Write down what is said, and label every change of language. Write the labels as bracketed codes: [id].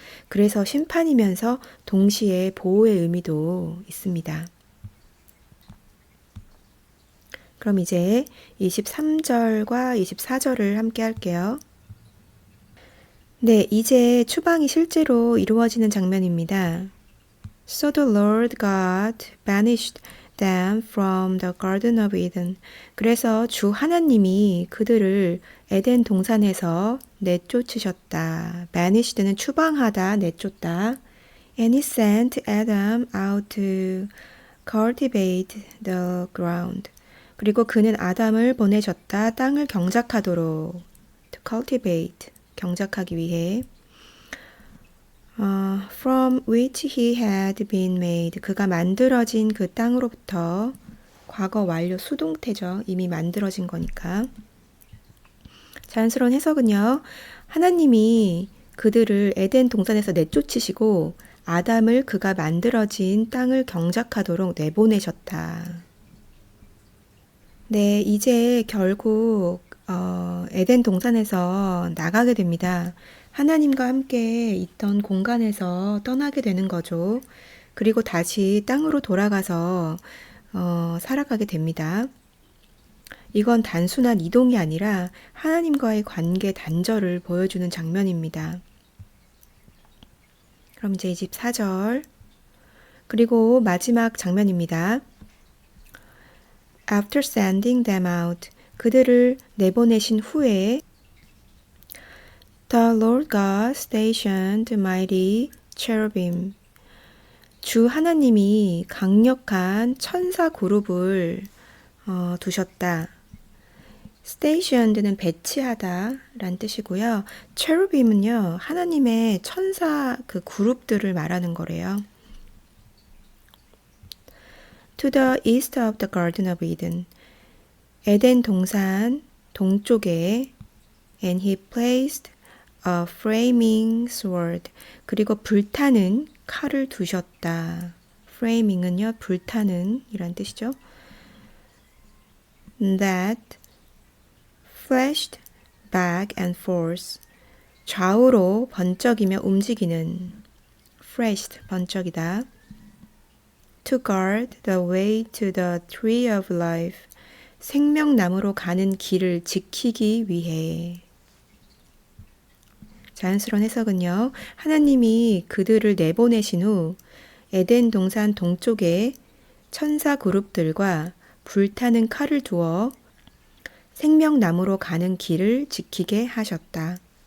[ko] 그래서 심판이면서 동시에 보호의 의미도 있습니다. 그럼 이제 23절과 24절을 함께 할게요. 네, 이제 추방이 실제로 이루어지는 장면입니다. [en] So the Lord God banished them from the Garden of Eden. [ko] 그래서 주 하나님이 그들을 에덴 동산에서 내쫓으셨다. [en] banished는 [ko] 추방하다, 내쫓다. [en] And he sent Adam out to cultivate the ground. [ko] 그리고 그는 아담을 보내셨다. 땅을 경작하도록. [en] to cultivate, [ko] 경작하기 위해. [en] from which he had been made. [ko] 그가 만들어진 그 땅으로부터. 과거 완료 수동태죠. 이미 만들어진 거니까. 자연스러운 해석은요. 하나님이 그들을 에덴 동산에서 내쫓으시고 아담을 그가 만들어진 땅을 경작하도록 내보내셨다. 네, 이제 결국 에덴 동산에서 나가게 됩니다. 하나님과 함께 있던 공간에서 떠나게 되는 거죠. 그리고 다시 땅으로 돌아가서 살아가게 됩니다. 이건 단순한 이동이 아니라 하나님과의 관계 단절을 보여주는 장면입니다. 그럼 이제 24절. 그리고 마지막 장면입니다. [en] After sending them out, [ko] 그들을 내보내신 후에 [en] The Lord God stationed mighty cherubim. [ko] 주 하나님이 강력한 천사 그룹을 두셨다. stationed는 배치하다 라는 뜻이고요. cherubim은요, 하나님의 천사 그 그룹들을 말하는 거래요. [en] To the east of the Garden of Eden. [ko] 에덴 동산 동쪽에 [en] and he placed a flaming sword. [ko] 그리고 불타는 칼을 두셨다. flaming은요, 불타는 이란 뜻이죠. [en] That flashed back and forth. [ko] 좌우로 번쩍이며 움직이는. flashed, 번쩍이다. [en] To guard the way to the tree of life. [ko] 생명나무로 가는 길을 지키기 위해. 자연스러운 해석은요. 하나님이 그들을 내보내신 후 에덴 동산 동쪽에 천사 그룹들과 불타는 칼을 두어 생명나무로 가는 길을 지키게 하셨다.